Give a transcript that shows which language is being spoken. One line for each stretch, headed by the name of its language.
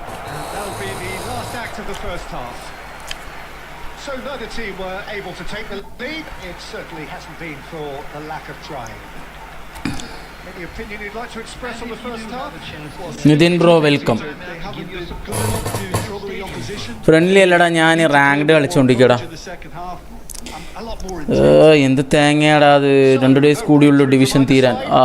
English: And that'll be the last act of the first half. So neither team were able to take the lead. It certainly hasn't been for the lack of trying. Any opinion you'd like to express on the first half?
Malayalam: Nitin bro welcome.
English: They haven't been good enough to trouble the opposition.
Malayalam: Friendly അല്ലടാ, ഞാൻ ranked കളിച്ചോണ്ടിരിക്കടാ.
English: In the second half, a lot more intense.
Malayalam: എന്ത് തേങ്ങയാടാ അത്, 2 days കൂടിയുള്ളൂ division തീരാൻ.